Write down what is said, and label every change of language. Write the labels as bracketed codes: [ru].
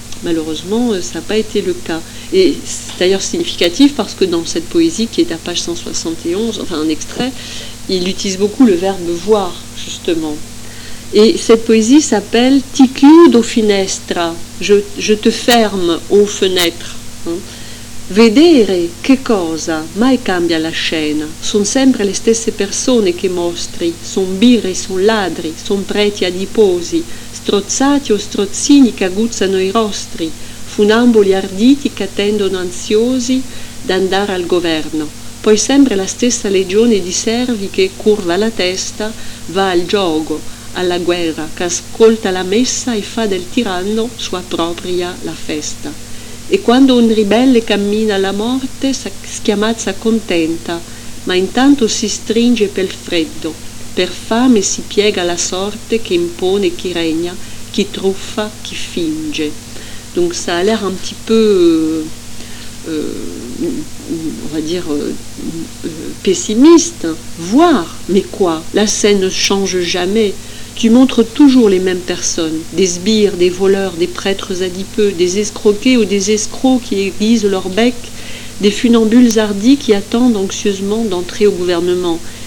[fr] malheureusement, ça n'a pas été le cas. Et c'est d'ailleurs significatif parce que dans cette poésie qui est à page 171, enfin un extrait, il utilise beaucoup le verbe « voir », justement. Et cette poésie s'appelle « [it] Ti chiudo finestra [fr] », je te ferme aux fenêtres. Hein. [it] « Vedere che cosa mai cambia la scena, sono sempre le stesse persone che mostri, sono birri, sono ladri, sono preti adiposi, strozzati o strozzini che aguzzano i rostri, funamboli arditi che attendono ansiosi d'andare al governo, poi sempre la stessa legione di servi che curva la testa, va al gioco, alla guerra, che ascolta la messa e fa del tiranno sua propria la festa. E quando un ribelle cammina alla morte, schiamazza contenta, ma intanto si stringe per freddo, per fame si piega la sorte che impone chi regna, chi truffa, chi finge. [fr] Donc ça a l'air un petit peu, on va dire, pessimiste. Voir, mais quoi? La scène ne change jamais. Tu montres toujours les mêmes personnes, des sbires, des voleurs, des prêtres adipeux, des escroqués ou des escrocs qui aiguisent leur bec, des funambules hardis qui attendent anxieusement d'entrer au gouvernement.